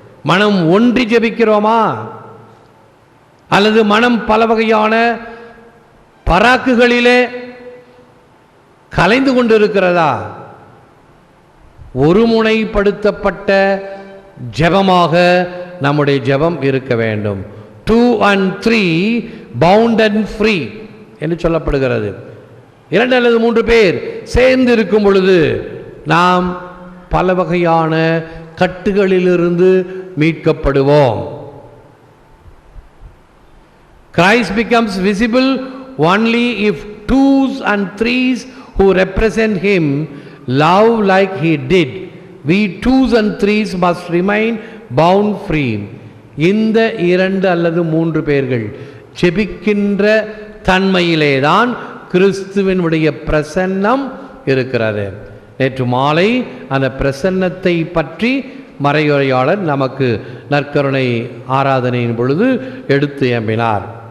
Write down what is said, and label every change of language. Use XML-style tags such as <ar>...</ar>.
<ta>மனம் ஒன்றி ஜெபிக்கிறோமா, அல்லது மனம் பல வகையான பராக்குகளிலே கலைந்து கொண்டிருக்கிறதா? ஒருமுனைப்படுத்தப்பட்ட ஜெபமாக நம்முடைய ஜெபம் இருக்க வேண்டும்.</ta> <en>2 and 3 bound and free</en> <ta>என்று சொல்லப்படுகிறது. 2 அல்லது 3 பேர் சேர்ந்து இருக்கும் பொழுது நாம் பல வகையான கட்டுகளிலிருந்து மீட்கப்படுவோம்.</ta> <en>Christ becomes visible only if 2s and 3s who represent him love like he did. We 2s and 3s must remain bound free.</en> <ta>இந்த 2 அல்லது 3 பேர்கள் ஜெபிக்கின்ற தன்மையிலேதான் கிறிஸ்துவினுடைய பிரசன்னம் இருக்கிறது. நேற்று மாலை அந்த பிரசன்னத்தை பற்றி மறையுரையாளர் நமக்கு நற்கருணை ஆராதனையின் பொழுது எடுத்து எம்பினார்.</ta>